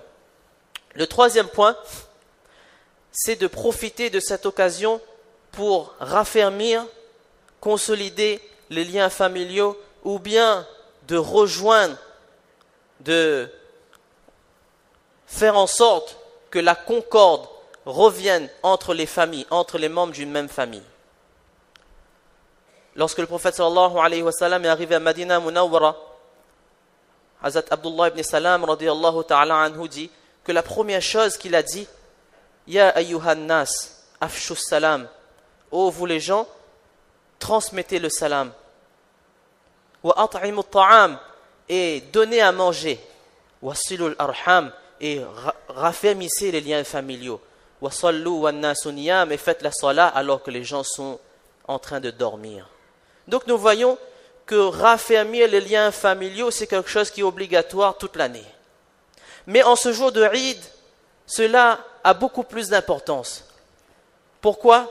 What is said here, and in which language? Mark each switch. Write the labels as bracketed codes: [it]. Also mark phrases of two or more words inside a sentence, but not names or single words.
[fr] Le troisième point, c'est de profiter de cette occasion pour raffermir, consolider les liens familiaux ou bien de rejoindre, de faire en sorte que la concorde revienne entre les familles, entre les membres d'une même famille. Lorsque le prophète [ar] صلى الله عليه وسلم [fr] est arrivé à Madina Munawwara, Hazrat Abdullah ibn Salam [ar] رضي الله تعالى عنه [fr] dit que la première chose qu'il a dit, [ar] يا أيها الناس، أفشوا السلام, [fr] ô vous les gens, transmettez le salam. [ar] وأطعموا الطعام, [fr] et donnez à manger. [ar] وصلوا الأرحام, [fr] et raffermissez les liens familiaux. [ar] وصلوا والناس نيام, [fr] et faites la salat alors que les gens sont en train de dormir. Donc nous voyons que raffermir les liens familiaux, c'est quelque chose qui est obligatoire toute l'année. Mais en ce jour de Eid, cela a beaucoup plus d'importance. Pourquoi?